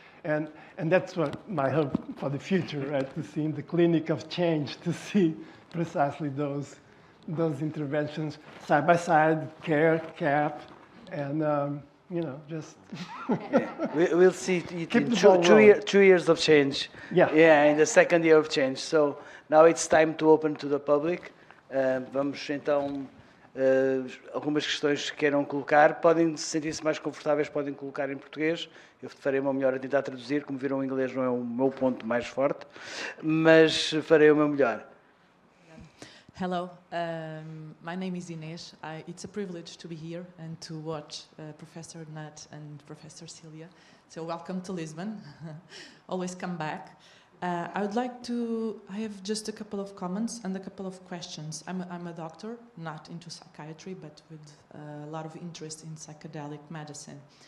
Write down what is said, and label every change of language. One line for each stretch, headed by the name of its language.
English: And that's what my hope for the future, right? To see in the clinic of change, to see precisely those those interventions side by side, care, cap, and you know, just We'll see it Keep in the ball rolling. 2 years of change. Yeah. Yeah, in the second year of change. So now it's time to open to the public.
Portuguese: Vamos então algumas questões que queiram colocar. Podem se sentir-se mais confortáveis, podem colocar em português. Eu farei o meu melhor a tentar traduzir. Como viram, o inglês não é o meu ponto mais forte, mas farei o meu melhor.
English: Hello, my name is Inês. It's a privilege to be here and to watch Professor Nat and Professor Celia. So welcome to Lisbon. Always come back. I have just a couple of comments and a couple of questions. I'm a doctor, not into psychiatry, but with a lot of interest in psychedelic medicine.